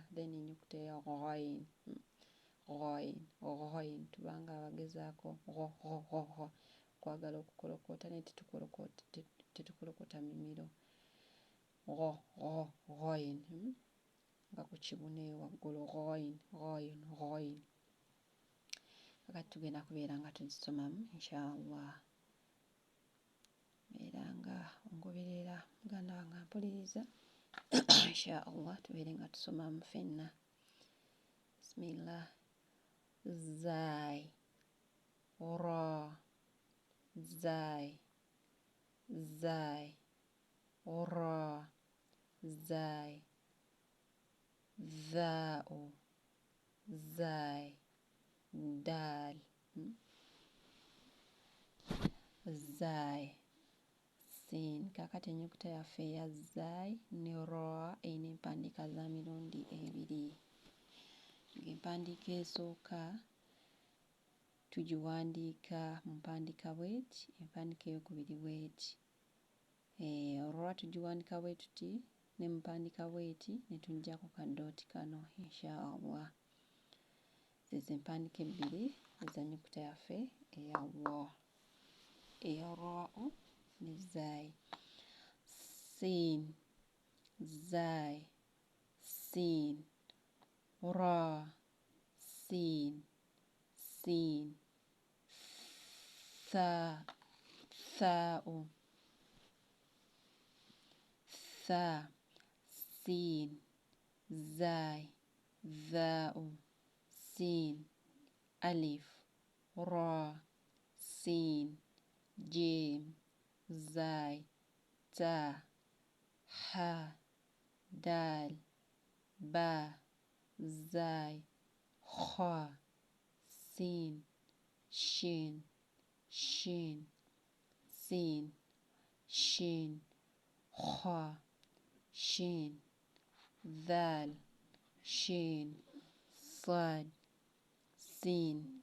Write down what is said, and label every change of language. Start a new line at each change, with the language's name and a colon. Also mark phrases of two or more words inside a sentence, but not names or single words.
Ganda: Then ennyukuta eya ghain tubanga abagezaako okwagala okukolokoota naye tetukolokota mimiro ghain nga ku kibuna eyo waggulu ghain. Kakati tugenda kubeera nga tuzisomamu
Arabic: إن شاء الله.
Ganda: Beera nga ongoberera muganda wange ampuliriza
Arabic: إن شاء الله
Ganda: tubeere nga tusomamu ffenna. Bismillah.
Arabic: زاي را زاي را زاي ضاء زاي دال زاي سين.
Ganda: Kakati ennyukuta yaffe eya zai ne ra eyina empandiika za mirundi ebiri. Ng'empandiika esooka tugiwandiika mu mpandiika bw'eti, empandiika ey'okubiri bw'eti. Olwa tugiwandika bwe tuti ne mupandika bweti ne tuggyako kadooti kano inshaallah. Ezo empandiika ebbiri ez'ennyukuta yaffe eya wa, eya raa ne zaai.
Arabic: سين، زاي، سين، را، سين، سين، ثاء، ثاء, ثاء، سين، زاي، ظاء، سين, alif, را، سين، جيم، زاي، تاء, هاء، دال، باء، زاي، خاء، سين، شين، شين، سين، شين، خاء، شين، دال، شين، صاد، سين,